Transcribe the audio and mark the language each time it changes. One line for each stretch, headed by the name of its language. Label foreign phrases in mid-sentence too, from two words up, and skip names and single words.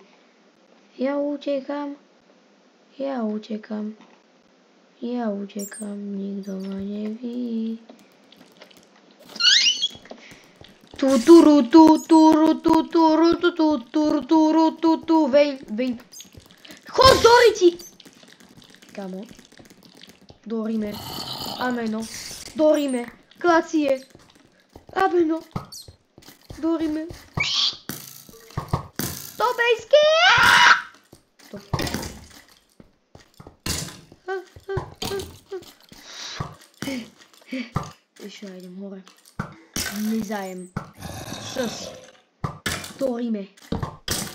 Slovak: Ja utekám, nikto ma nevidí. Veň. Chod do riti! Kamo. Dorime. Ameno. Dorime. Grazie. Ameno. Dorime. Tobejské! Ešte ja idem hore. Nezájem. Šos. Dorime.